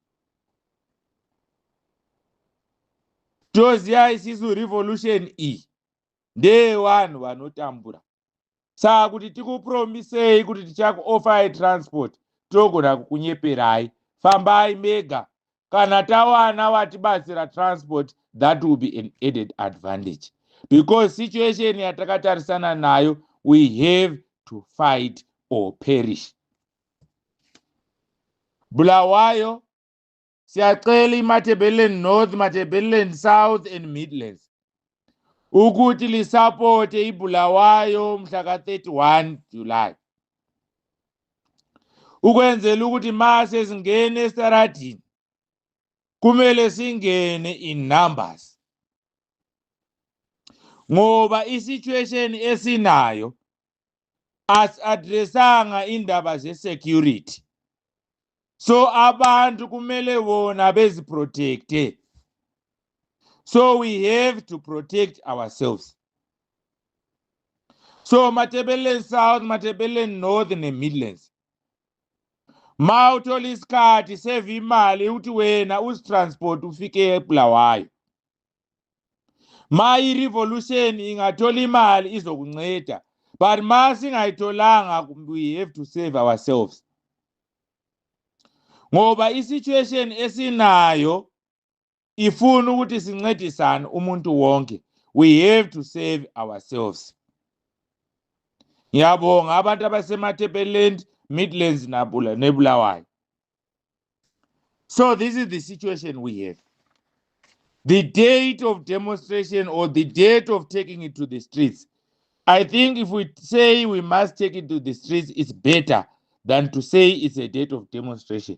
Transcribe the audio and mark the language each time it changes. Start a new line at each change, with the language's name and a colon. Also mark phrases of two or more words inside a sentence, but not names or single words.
Shona: Toziya isisu revolution iyi ndeyevanhu vanotambura. Saka kuti tikupromisei kuti tichakuofai transport, togona kukunyeperai. Fambai mega. Kana tawana watibatsira transport,
English: that will be an added advantage. Because situation
Shona: yatakatarisana nayo,
English: we have to fight or perish. Bulawayo, Siaqeli, Matabeleland North, Matabeleland South and Midlands.
North Ndebele: Ukuthi lisapote iBulawayo mhlaka 31 July. ukwenzela ukuthi mase singene estaradini kumele singene
English: in numbers,
North Ndebele: ngoba isituation esinayo as-addressanga indaba ze-security. So abantu kumele bona beziprotecte.
English: So we have to protect ourselves.
North Ndebele: So Matabeleland South, Matabeleland North ne-Midlands, ma uthola isikhathi save imali ukuthi wena usitransport ufike eBulawayo. Ma i-revolution ingathola imali izokunceda, but ma singayitholanga
English: we have to save ourselves.
North Ndebele: Ngoba i-situation esinayo ifuna ukuthi sincedisane umuntu wonke.
English: We have to save ourselves.
North Ndebele: Ngiyabonga abantu abasemaThebeleland, Midlands neBulawayo.
English: So this is the situation we have. The date of demonstration or the date of taking it to the streets, I think if we say we must take it to the streets, it's better than to say it's a date of demonstration.